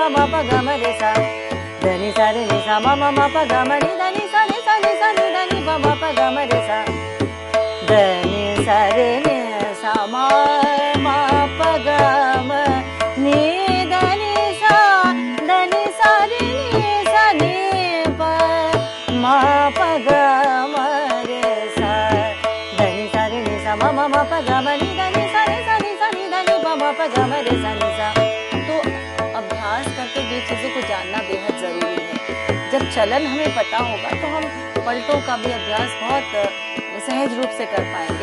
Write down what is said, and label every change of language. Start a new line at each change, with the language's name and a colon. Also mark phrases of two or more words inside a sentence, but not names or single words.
Hindi: म प ग म रे सा ध नि सा रे नि सा म म म प ग म नि ध नि सा रे सा नि ध नि प म प ग म रे सा ध नि सा रे नि सा म म प ग म नि ध नि सा ध नि सा रे नि सा नि प म प ग म रे सा ध नि सा रे नि सा म म म प ग म नि ध नि सा रे सा नि ध नि प म प ग म रे सा नि सा। तो अभ्यास करके ये चीजों को जानना बेहद जरूरी है। जब चलन हमें पता होगा तो हम पलटों का भी अभ्यास बहुत सहज रूप से कर पाएंगे।